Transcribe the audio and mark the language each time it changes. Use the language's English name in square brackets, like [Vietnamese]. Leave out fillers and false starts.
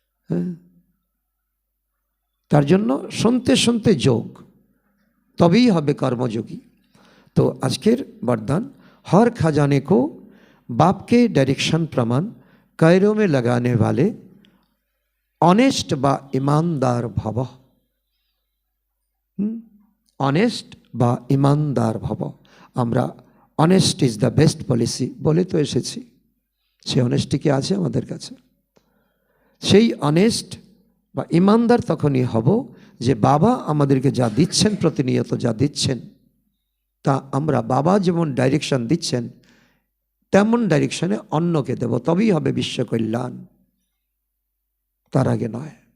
[Bangla] হ্যাঁ, তার জন্য শুনতে শুনতে যোগ, [Hindi] तभी हमें कर्मयोगी। तो आजकेर वरदान, हर खजाने को बाप के डायरेक्शन प्रमाण कायरों में लगाने वाले ऑनेस्ट बा ईमानदार भव। ऑनेस्ट बा ईमानदार भव। [Bangla] আমরা [English] honest is the best policy [Bangla] বলে তো এসেছি। সেই অনেস্টি কি আছে আমাদের কাছে? সেই অনেস্ট বা ইমানদার তখনই হব যে বাবা আমাদেরকে যা দিচ্ছেন, প্রতিনিয়ত যা দিচ্ছেন, তা আমরা বাবা যেমন ডাইরেকশন দিচ্ছেন তেমন ডাইরেকশনে অন্যকে দেব, তবেই হবে বিশ্ব কল্যাণ, তার আগে নয়।